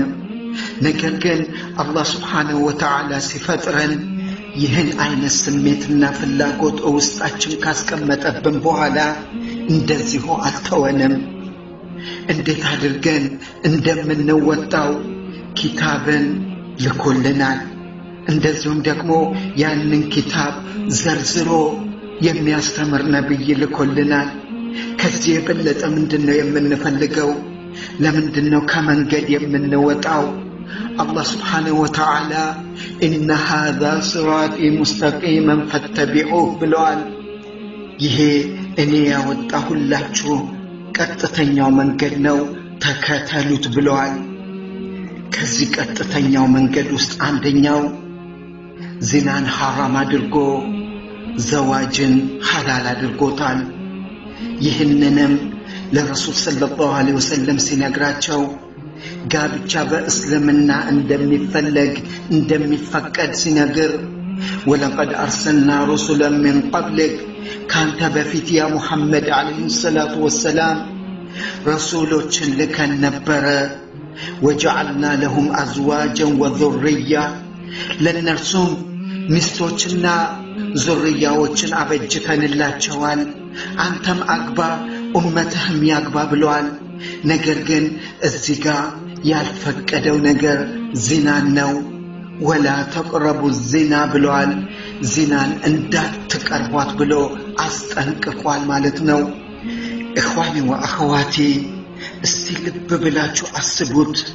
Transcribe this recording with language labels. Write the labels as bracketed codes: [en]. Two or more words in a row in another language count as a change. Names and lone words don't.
[am] ነገር ግን አላህ [ar] سبحانه وتعالى [am] ሲፈጥረን ይህን አይነት ስሜትና ፍላጎት ውስጣችን ካስቀመጠብን በኋላ እንደዚሁ አልተወንም። እንዴት አድርገን እንደምንወጣው ኪታብን ልኮልናል። እንደዚሁም ደግሞ ያንን ኪታብ ዘርዝሮ የሚያስተምር ነብይ ልኮልናል። ከዚህ የበለጠ ምንድነው የምንፈልገው? ለምንድነው ከመንገድ የምንወጣው? አላህ [ar] سبحانه وتعالى إن هذا صراطي مستقيما فاتبعوه [am] ብለዋል። ይሄ እኔ ያወጣሁላችሁ ቀጥተኛው መንገድ ነው ተከተሉት ብለዋል። ከዚህ ቀጥተኛው መንገድ ውስጥ አንደኛው ዚናን ሐራም አድርጎ ዘዋጅን ሐላል አድርጎታል። ይህንንም ለረሱል [ar] صلى الله عليه وسلم [am] ሲነግራቸው ጋብቻ በእስልምና እንደሚፈቀድ ሲነግር [ar] ولقد أرسلنا رسلا من قبلك [am] ካንተ በፊት [ar] يا محمد عليه الصلاة [am] ወሰላም ረሱሎችን ልከን ነበረ። [ar] وجعلنا لهم ازواجا وذرية [am] ለነርሱም ሚስቶችና ዙርያዎችን አበጅተንላቸዋል። አንተም አግባ ኡመትህም ያግባ ብለዋል። ነገር ግን እዚህ ጋር ያልፈቀደው ነገር ዚናን ነው። [ar] ولا تقربوا الزنا [am] ብለዋል። ዚናን እንዳትቀርቧት ብሎ አስጠንቅቋል ማለት ነው። [ar] إخواني وأخواتي [am] እስቲ ልብ ብላችሁ አስቡት።